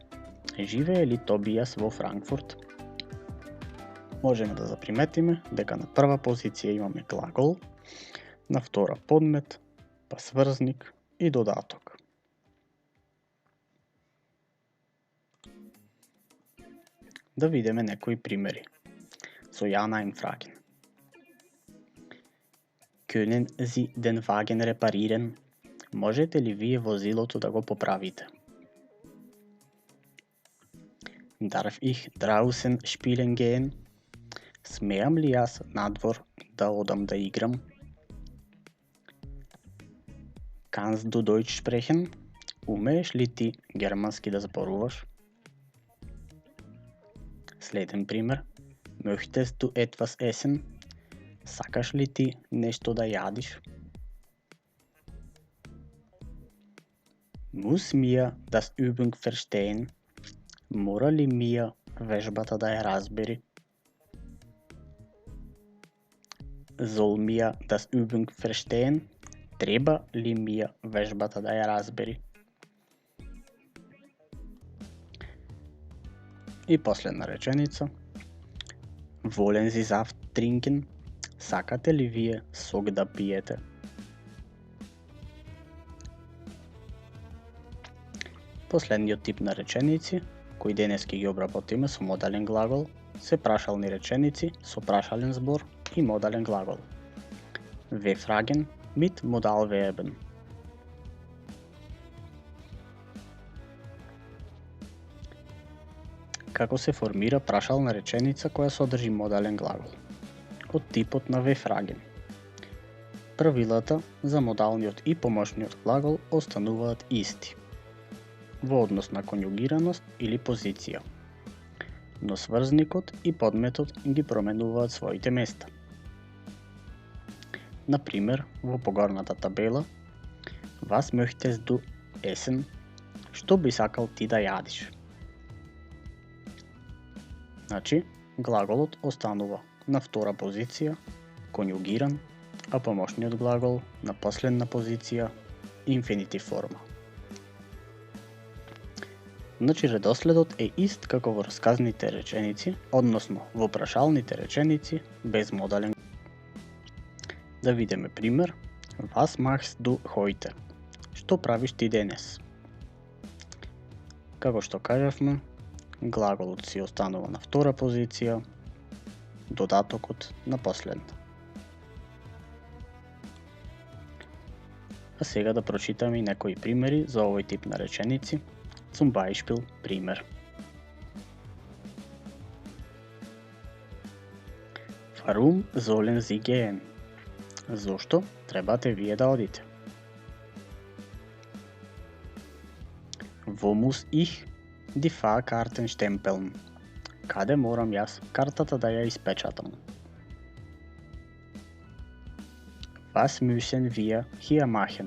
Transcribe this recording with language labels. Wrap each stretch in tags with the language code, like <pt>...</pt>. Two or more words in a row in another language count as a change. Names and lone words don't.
<mk>Живее ли Тобијас во Франкфурт? Можеме да заприметиме дека на прва позиција имаме глагол, на втора подмет, па сврзник и додаток. Да видиме некои примери со</mk> <de>ja, nein fragen. Können Sie den Wagen reparieren?</de> <mk>Можете ли вие возилото да го поправите?</mk> <de>Darf ich draußen spielen gehen?</de> <mk>Смеам ли јас надвор да одам да играм?</mk> <de>Kannst du Deutsch sprechen?</de> <mk>Умееш ли ти германски да зборуваш? Следен пример.</mk> <de>Möchtest du etwas essen?</de> <mk>Сакаш ли ти нешто да јадиш?</mk> <de>Muss mir das Übung verstehen?</de> <mk>Мора ли Мија вежбата да ја разбери?</mk> <de>Soll mir das Übung verstehen?</de> <mk>Треба ли Мија вежбата да ја разбери? И последна реченица.</mk> <de>Wollen Sie Saft trinken?</de> <mk>Сакате ли вие сок да пиете? Последниот тип на реченици, кои денес ќе ги обработиме со модален глагол, се прашални реченици со прашален збор и модален глагол.</mk> <de>Wir fragen mit Modalverben.</de> <mk>Како се формира прашална реченица која содржи модален глагол? Од типот на</mk> <de>wir fragen.</de> <mk>Правилата за модалниот и помошниот глагол остануваат исти во однос на конјугираност или позиција, но сврзникот и подметот ги променуваат своите места. Например, во погорната табела,</mk> <de>Was möchtest du essen?</de> <mk>Што би сакал ти да јадиш? Значи, глаголот останува на втора позиција, конјугиран, а помошниот глагол на последна позиција, инфинитив форма. Значи, редоследот е ист како во расказните реченици, односно во прашалните реченици без модален. Да видиме пример.</mk> <de>Was machst du heute?</de> <mk>Што правиш ти денес? Како што кажавме, глаголот си останува на втора позиција, додатокот на последна. А сега да прочитаме и некои примери за овој тип на реченици.</mk> <de>Zum Beispiel пример. Warum sollen Sie gehen?</de> <mk>Зошто требате вие да одите?</mk> <de>Wo muss ich die Fahrkarten stempeln?</de> <mk>Каде морам јас картата да ја испечатам?</mk> <de>Was müssen wir hier machen?</de>